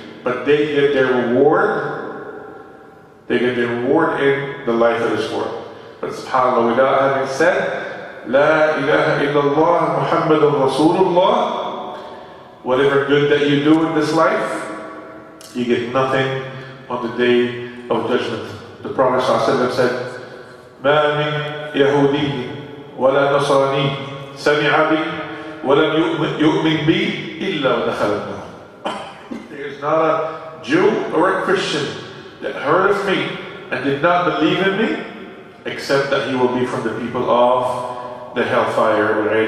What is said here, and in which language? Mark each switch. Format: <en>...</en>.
<en>But they get their reward. They get their reward in the life of this world. But subhanAllah, without having said,</en> <ar>La ilaha illallah Muhammadun Rasulullah,</ar> <en>whatever good that you do in this life, you get nothing on the day of judgment. The Prophet ﷺ said,</en> <ar>مَا مِنْ يَهُودِيٍّ وَلَا نَصْرَانِيٍّ سَمِعَ بِي وَلَمْ يُؤْمِنْ بِي إِلَّا وَدَخَلَ النَّارِ.</ar> <en>There is not a Jew or a Christian that heard of me and did not believe in me, except that he will be from the people of the hellfire.</en>